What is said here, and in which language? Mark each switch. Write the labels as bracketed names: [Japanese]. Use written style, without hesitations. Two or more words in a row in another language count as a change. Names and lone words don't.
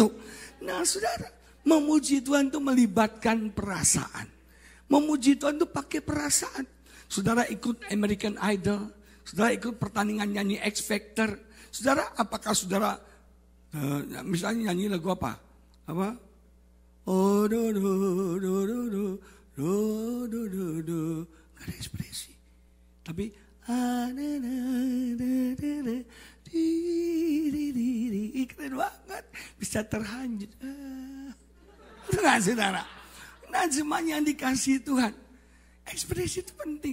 [Indonesian] Nah saudara. Memuji Tuhan itu melibatkan perasaan. Memuji Tuhan itu pakai perasaan. Saudara ikut American Idol, saudara ikut pertandingan nyanyi X Factor. Saudara, apakah saudara misalnya nyanyi lagu apa? Apa? Oh do do do do do do do do do. Gak ada ekspresi. Tapi keren banget, bisa terhanyut. Itu gak saudara? Nah semuanya yang dikasih Tuhan. Ekspresi itu penting.